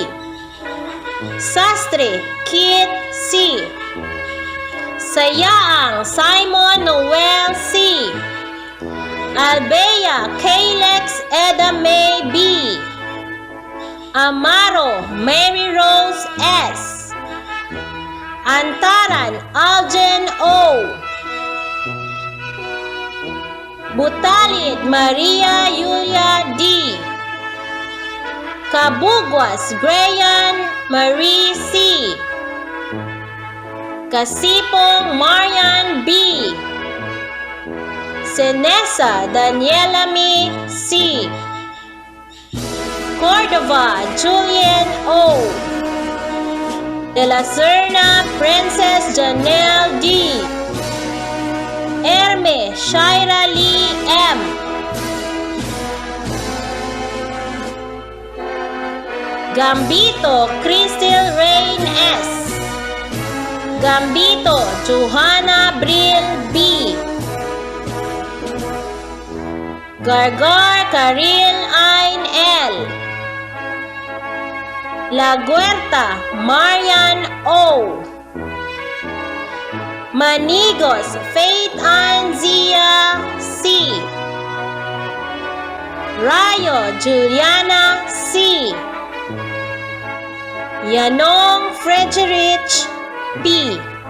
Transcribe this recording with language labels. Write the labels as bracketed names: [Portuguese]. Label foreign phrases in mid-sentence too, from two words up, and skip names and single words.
[Filipino] Sastre Kit C. Sayaang Simon Noel C. Albea Kalex Eda May B. Amaro Mary Rose S. Antaran Algen O. Butalid Maria Yulia D. Kabugwas Grayan Marie C. Kasipong Marian B. Senesa Daniela Mi C. Cordova Julian O. De la Serna Princess Janelle D. Erme Shaira Lee M. Gambito Crystal Rain S. Gambito Johanna Bril B. Gargar Karil Ain L. La Guerta Marian O. Manigos Faith Anzia C. Rayo Juliana C. Yanong Frederick P.